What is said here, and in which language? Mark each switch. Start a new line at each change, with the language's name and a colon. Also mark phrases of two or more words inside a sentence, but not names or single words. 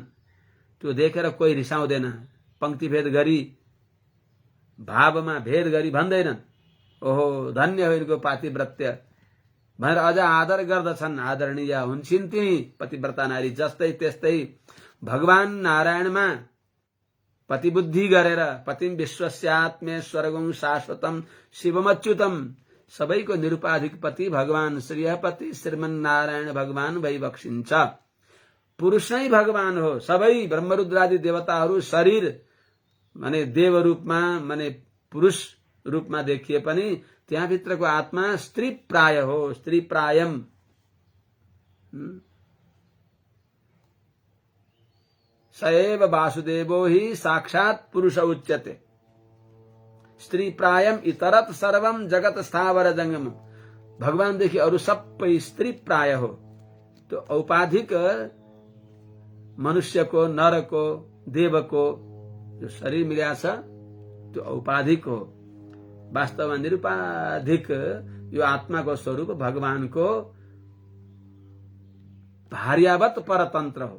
Nepali: त्यो देखेर कोही रिसाउँदैन, पंक्तिभेद गरी, भावमा भेद गरी भन्दैनन् ओहो धन्य हो यिनको पातिव्रत्य भनेर अझ आदर गर्दछन्। आदरणीय हुन्छन् ती पतिव्रता नारी। जस्तै त्यस्तै भगवान नारायणमा पतिबुद्धि गरेर,
Sanskrit: पतिम विश्वस्यात्मे स्वर्गं शाश्वतम शिवमच्युतम,
Nepali: सबैको निरुपाधिक पति भगवान श्रीहपति श्रीमन्नारायण भगवान भइबक्सिन्छ। पुरुष नै भगवान हो। सबै ब्रह्मरुद्रादि देवताहरू शरीर माने देव रूपमा, माने पुरुष रूपमा देखिए पनि त्यहाँभित्रको आत्मा स्त्री प्राय हो,
Sanskrit: स्त्री प्रायम। सएव वासुदेवो हि साक्षात् पुरुष उच्यते, स्त्री प्रायम इतरत सर्वम जगत स्थावर जंगम।
Nepali: भगवानदेखि अरू सबै स्त्री प्राय हो। त्यो औपाधिक मनुष्यको, नरको, देवको जो शरीर मिल्या छ त्यो औपाधिक हो। वास्तवमा निरुपाधिक यो आत्माको स्वरूप भगवानको भार्यावत परतन्त्र हो।